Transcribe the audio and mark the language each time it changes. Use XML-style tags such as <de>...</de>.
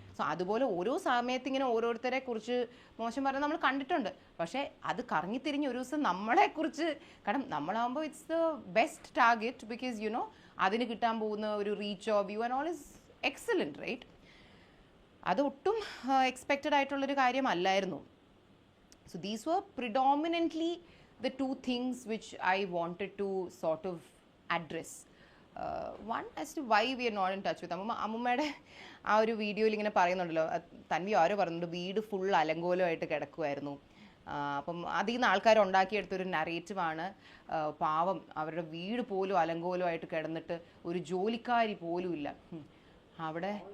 <ml>So അതുപോലെ ഓരോ സമയത്ത് ഇങ്ങനെ ഓരോരുത്തരെ കുറിച്ച് മോശം പറഞ്ഞ് നമ്മൾ കണ്ടിട്ടുണ്ട്. പക്ഷേ അത് കറങ്ങിത്തിരിഞ്ഞ് ഒരു ദിവസം നമ്മളെക്കുറിച്ച്, കാരണം നമ്മളാകുമ്പോൾ</ml> <en>It's the best target. Because you know</en> <ml>അതിന് കിട്ടാൻ പോകുന്ന ഒരു</ml> <en>Reach of view and all is excellent, right?</en> <ml>അത് ഒട്ടും എക്സ്പെക്റ്റഡ് ആയിട്ടുള്ളൊരു കാര്യമല്ലായിരുന്നു.</ml> <en>So these were predominantly the two things which I wanted to sort of address. One as to why we are not in touch with</en> <ml>അമ്മുമ്മയുടെ ആ ഒരു വീഡിയോയിൽ ഇങ്ങനെ പറയുന്നുണ്ടല്ലോ, തൻവി ആരോ പറയുന്നുണ്ട് വീട് ഫുൾ അലങ്കോലമായിട്ട് കിടക്കുമായിരുന്നു. അപ്പം അതിൽ നിന്ന് ആൾക്കാർ ഉണ്ടാക്കിയെടുത്തൊരു നറേറ്റീവാണ് പാവം അവരുടെ വീട് പോലും അലങ്കോലമായിട്ട് കിടന്നിട്ട് ഒരു ജോലിക്കാരി പോലും ഇല്ല അവിടെ.</ml>